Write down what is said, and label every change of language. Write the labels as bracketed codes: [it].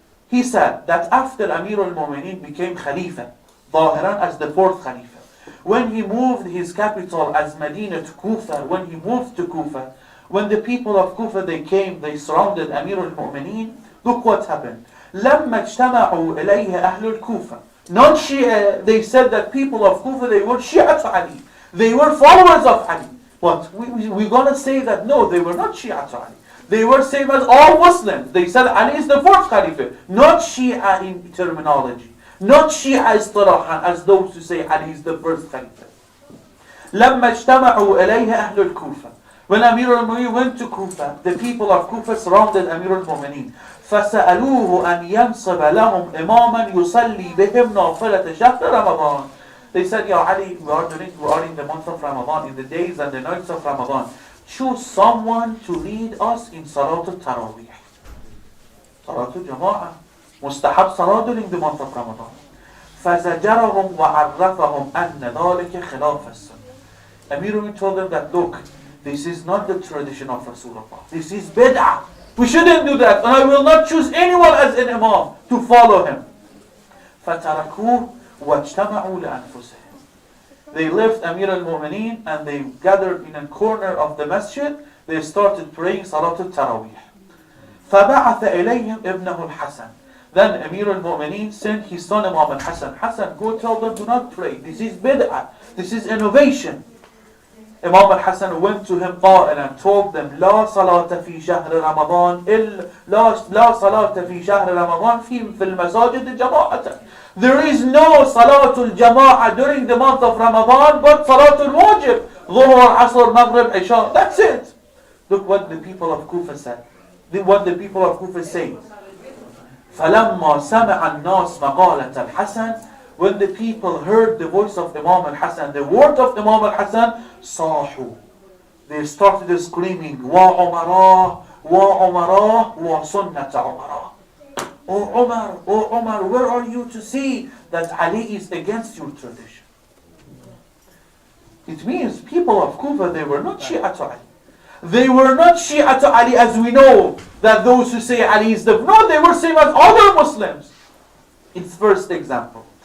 [en] He said that after Amir al-Mu'mineen became Khalifa, Zahiran as the fourth Khalifa, when he moved his capital as Medina to Kufa, when he moved to Kufa, when the people of Kufa, they came, they surrounded Amir al-Mu'mineen, look what happened. [ar] لما اجتمعوا إليه أهل الكوفة. [en] Non-Shia, they said that people of Kufa, they were Shia to Ali. They were followers of Ali. But we're going to say that no, they were not Shia to Ali. They were same as all Muslims. They said Ali is the fourth Khalifa. Not Shia in terminology. Not Shia istilahan, as those who say Ali is the first Khalifa. [ar] لما اجتمعوا إليه أهل الكوفة. [en] When Amir al-Mu'mineen went to Kufa, the people of Kufa surrounded Amir al-Mu'mineen. [ar] فسألوه أن ينصب لهم إماما يصلي بهم نافلة شهر رمضان. [en] They said, Ya Ali, we are in the month of Ramadan, in the days and the nights of Ramadan. Choose someone to lead us in Salat al-Tarawih. Salat al-Jama'ah. Mustahab Salat during the month of Ramadan. [ar] فزجرهم وعرفهم أن ذلك خلاف السنة. [en] Amir told them that, look, this is not the tradition of Rasulullah. This is bid'ah. We shouldn't do that. And I will not choose anyone as an imam to follow him. [ar] فَتَرَكُوهُ وَاجْتَمَعُوا لِأَنفُسِهِمْ. [en] They left Amir al-Mu'mineen and they gathered in a corner of the masjid. They started praying Salat al-Tarawih. [ar] فَبَعَثَ إِلَيْهِمْ ابْنَهُ الْحَسَنِ. [en] Then Amir al-Mu'mineen sent his son Imam al-Hasan. Hassan, go tell them, do not pray. This is bid'ah. This is innovation. Imam al-Hasan went to him and told them, [ar] لا صلاة في شهر رمضان لا صلاة في شهر رمضان في المساجد جماعة. [en] There is no Salatul Jama'ah during the month of Ramadan, but Salatul Wajib. Dhuhr, Asr, Maghrib, Isha. That's it. Look what the people of Kufa said. What the people of Kufa say. [ar] فَلَمَّا سَمَعَ النَّاسِ مَقَالَةَ الْحَسَنِ. [en] When the people heard the voice of Imam al-Hasan, the word of Imam al-Hasan, [ar] صَاحُوا. [en] They started screaming, [ar] وَعُمَرَا وَعُمَرَا وَسُنَّةَ عُمَرَا. [en] Oh Umar, where are you to see that Ali is against your tradition? It means people of Kufa, they were not Shia to Ali. They were not Shia to Ali as we know that those who say Ali is the... No, they were same as other Muslims. It's first example.